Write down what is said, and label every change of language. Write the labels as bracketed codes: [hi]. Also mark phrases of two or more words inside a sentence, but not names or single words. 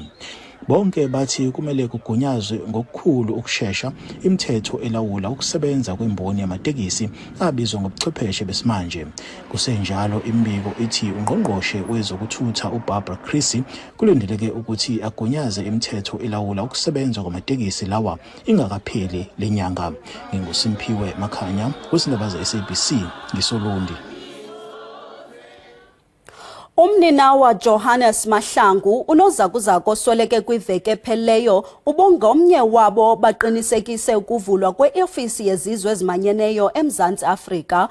[zu] Bonke bathi kumele kugunyazwe ngokukhulu ukusheshsha imithetho elawula ukusebenza kwemboni yamatekisi abizwa ngobuchwepheshe besimanje. Kusenjalo imbiko ithi ungqongqoshe wezokuthutha uBarbara Creecy kulindeleke ukuthi agunyaze imithetho elawula ukusebenza kwamatekisi lawa ingakapheli lenyanga. NginguSimphiwe Makhanya kwisindaba ze-SABC ngiSolundi. [xh] Umninawa Johannes Mahlangu unozakuzaku osweleke kwiveki epheleyo ubongomnye wabo baqinisekise ukuvulwa kweofisi yezizwe ezimanyeneyo eMzantsi Afrika.